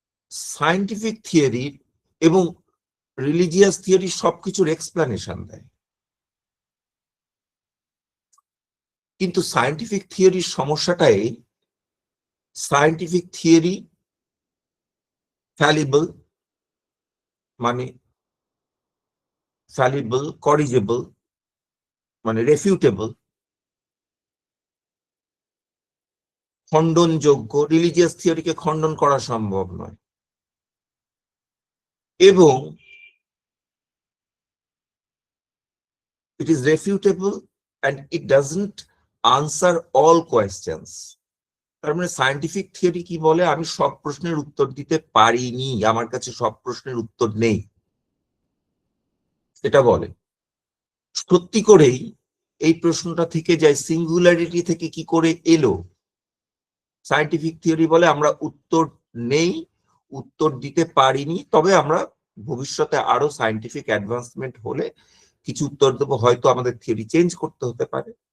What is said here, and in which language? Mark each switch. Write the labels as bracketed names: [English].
[Bangla] Scientific theory এবং religious theory সবকিছুর explanation দেয়, কিন্তু সায়েন্টিফিক থিওরির সমস্যাটাই সায়েন্টিফিক থিওরি ফ্যালিবল, মানে ফ্যালিবল, করিজেবল, মানে রেফিউটেবল, খণ্ডনযোগ্য। রিলিজিয়াস থিওরিকে খণ্ডন করা সম্ভব নয়। [English] এবং it is refutable and it doesn't answer all questions. [Bangla] তার মানে সায়েন্টিফিক থিওরি কি বলে? আমি সব প্রশ্নের উত্তর দিতে পারিনি, আমার কাছে সব প্রশ্নের উত্তর নেই, এটা বলে। সত্যি করেই এই প্রশ্নটা থেকে যায়, সিঙ্গুলারিটি থেকে কি করে এলো? সায়েন্টিফিক থিওরি বলে আমরা উত্তর নেই, উত্তর দিতে পারিনি, তবে আমরা ভবিষ্যতে আরো সায়েন্টিফিক অ্যাডভান্সমেন্ট হলে কিছু উত্তর দেবো, হয়তো আমাদের থিওরি চেঞ্জ করতে হতে পারে।